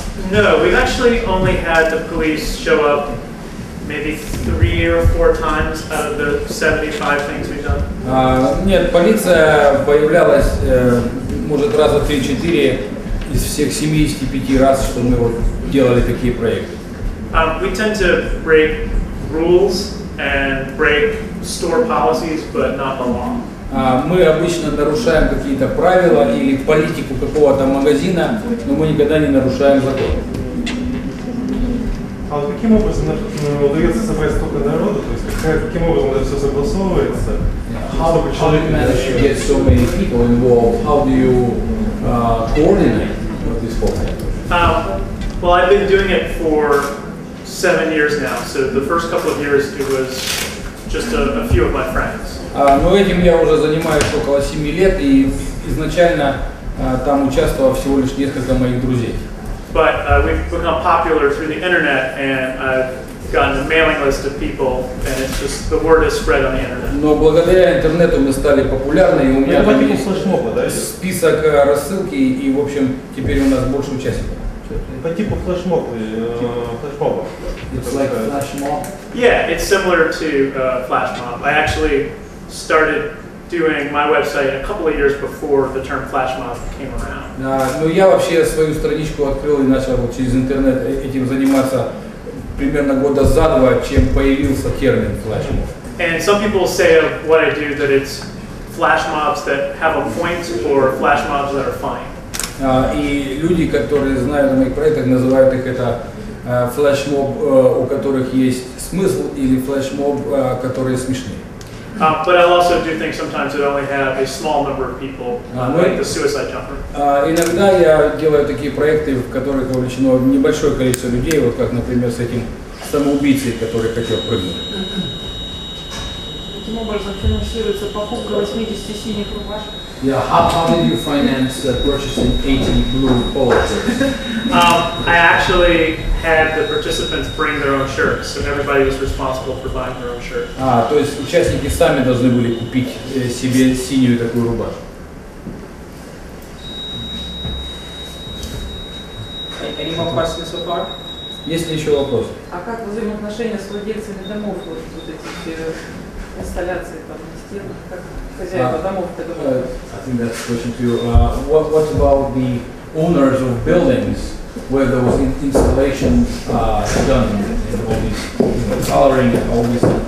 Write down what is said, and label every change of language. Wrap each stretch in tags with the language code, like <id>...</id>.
<en>No, we've actually only had the police show up maybe 3 or 4 times out of the 75 things we've done.</en> <ru>Нет, полиция появлялась, может, раза 3-4 из всех 75 раз, что мы вот делали такие проекты.</ru> <en>We tend to break rules and break store policies, but not the law.</en> <ru>Мы обычно нарушаем какие-то правила или политику какого-то магазина, но мы никогда не нарушаем закон. А вот каким образом удается собрать столько народу, то есть каким образом это все согласовывается?</ru> <en>How do you manage to get so many people involved? How do you coordinate this whole thing? Well, I've been doing it for 7 years now, so the first couple of years it was just a few of my friends.</en> <ru>Но этим я уже занимаюсь около 7 лет, и изначально там участвовало всего лишь несколько моих друзей.</ru> <en>But we've become popular through the internet, and I've gotten a mailing list of people, and it's just the word has spread on the internet.</en> <ru>Но благодаря интернету мы стали популярны, и у меня там есть флешмоба, да? список рассылки, и в общем теперь у нас больше участников. По типу флешмоба.</ru> <en>It's like flash mob. Yeah, it's similar to flash mob. I actually started doing my website a couple of years before the term flash mob came around.</en> <ru>Ну я вообще свою страничку открыл и начал вот через интернет этим заниматься примерно года за 2, чем появился термин flash mob.</ru> <en>And some people say of what I do that it's flash mobs that have a point or flash mobs that are funny.</en> <ru>И люди, которые знают о моих проектах, называют их это флешмоб, у которых есть смысл, или флешмоб, которые смешные.</ru> <en>But I'll also do things sometimes that only have a small number of people, like the suicide jumper.</en> <ru>Иногда я делаю такие проекты, в которых вовлечено небольшое количество людей, вот как, например, с этим самоубийцей, который хотел прыгнуть. Каким образом финансируется покупка 80 синих рубашек?</ru> <en>Yeah, how did you finance purchasing 80 blue polo shirts? I actually had the participants bring their own shirts, so everybody was responsible for buying their own shirt.</en> <ru>То есть участники сами должны были купить себе синюю такую рубашку.</ru> <en>Any more questions so far?</en> <ru>Есть ли еще вопросы? А как взаимоотношения с владельцами домов, вот эти все инсталляции там на стенах, как хозяева домов это было?</ru> <en>I think that's a question to you. What about the owners of buildings where there was installation done and all these coloring and all this?</en>